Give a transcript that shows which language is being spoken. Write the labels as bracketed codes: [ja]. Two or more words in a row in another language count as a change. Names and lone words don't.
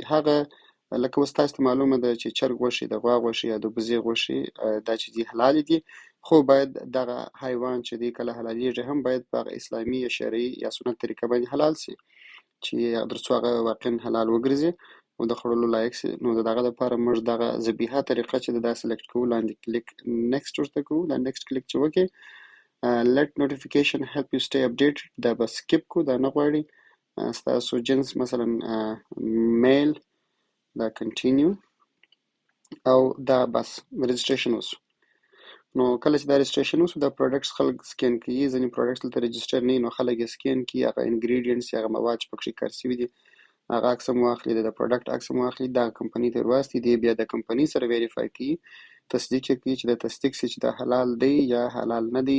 [ps] هغه لکه اوس تاسو ته معلومه ده چې چرګ غوښې، د غوا غوښې یا د بزې غوښې دا چې دي حلال دي، خو باید دغه حیوان چې دی کله حلالېږي هم باید په هغه اسلامي یا شرعي یا سنت طریقه باندې حلال سي، چې تر څو هغه واقعا حلال وګرځي او د خوړلو لایق سي. نو د دغه لپاره موږ دغه ذبیحه طریقه چې دا سلیکټ کوو، لاندې [en] click next [ps] ورته کوو. دا [en] next click [ps] چې وکړئ، [en] let notification help you stay updated، [ps] دا به سکیپ کو، دا نه غواړي. ستاسو جنس مثلا میل، دا کنټینیو، او دا بس رجسټریشن وسو. نو کله چې دا رجسټریشن وسو، دا پروډکټس خلک سکین کوي. ځینې پروډکټس دلته رجسټر نه وي، نو خلک یې سکین کوي، هغه انګریډینټس یا هغه مواد چې پکې کار سوي دي هغه عکس هم واخلي، د پروډکټ عکس هم واخلي، دا کمپنۍ ته ورواستي، دی بیا د کمپنۍ سره ویریفای کوي، تصدیق یې کوي چې د تصدیق سي چې دا حلال دی یا حلال نه دی.